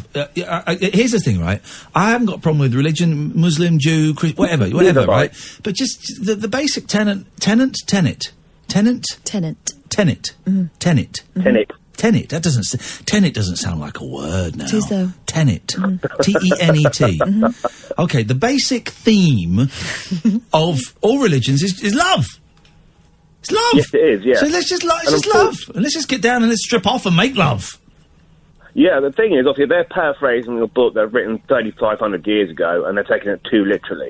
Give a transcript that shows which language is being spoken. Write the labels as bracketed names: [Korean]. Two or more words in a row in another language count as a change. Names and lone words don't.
[English] Here's the thing, right? I haven't got a problem with religion, Muslim, Jew, Christian, whatever, right? But just the basic tenet. That tenet doesn't sound like a word now. It is, though. Tenet. T-E-N-E-T. Okay, the basic theme of all religions is love. It's love. Yes, it is, yeah. So let's just love. And let's just get down and let's strip off and make love. Yeah, the thing is, obviously, they're paraphrasing a book they've written 3,500 years ago, and they're taking it too literally.